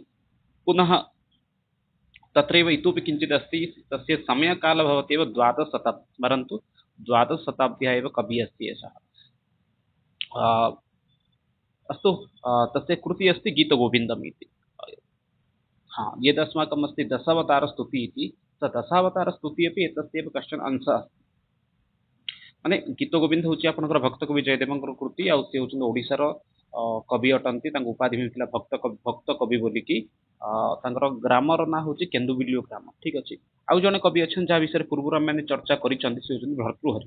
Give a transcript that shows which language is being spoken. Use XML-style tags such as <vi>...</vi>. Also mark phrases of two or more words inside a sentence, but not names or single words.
<sa>पुनः तत्रैव इतोपि किञ्चित् अस्ति, तस्य समयकालः भवति एव द्वादशशताब्दी, स्मरन्तु द्वादशशताब्द्याः एव कविः अस्ति एषः। अस्तु, तस्य कृतिः अस्ति गीतगोविन्दम् इति। हाँ, यदस्माकम् अस्ति दशावतारस्तुतिः इति, स दशावतारस्तुतिः अपि एतस्यैव कश्चन अंशः अस्ति।</sa> <or>ମାନେ ଗୀତ ଗୋବିନ୍ଦ ହେଉଛି ଆପଣଙ୍କର ଭକ୍ତ କବି ଜୟଦେବଙ୍କର କୃତି, ଆଉ ସେ ହେଉଛନ୍ତି ଓଡ଼ିଶାର କବି ଅଟନ୍ତି। ତାଙ୍କୁ ଉପାଧି ମିଳିଥିଲା ଭକ୍ତ କବି ବୋଲିକି। ତାଙ୍କର ଗ୍ରାମର ନାଁ ହେଉଛି କେନ୍ଦୁବିଲ୍ୱ ଗ୍ରାମ। ଠିକ୍ ଅଛି। ଆଉ ଜଣେ କବି ଅଛନ୍ତି ଯାହା ବିଷୟରେ ପୂର୍ବରୁ ଆମେମାନେ ଚର୍ଚ୍ଚା କରିଛନ୍ତି, ସେ ହେଉଛନ୍ତି ଭର୍ତ୍ତୃହରି।</or>